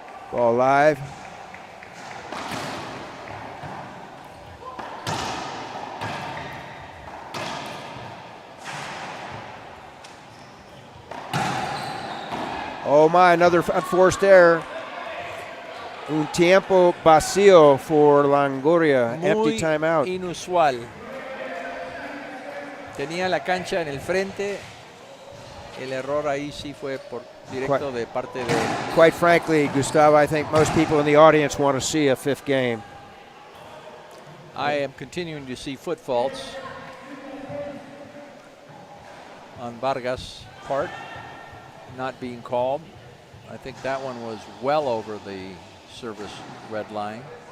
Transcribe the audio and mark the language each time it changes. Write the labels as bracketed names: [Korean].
[English] Ball live. Oh my, another unforced error. [Spanish] Un tiempo vacío [English] for [Spanish] Longoria. Muy [English] Empty timeout. [Spanish] inusual. Tenía la cancha en el frente. El error ahí sí fue por directo de parte de... [English] Quite frankly, Gustavo, I think most people in the audience want to see a fifth game. I am continuing to see foot faults on Vargas' part, not being called. I think that one was well over the service red line.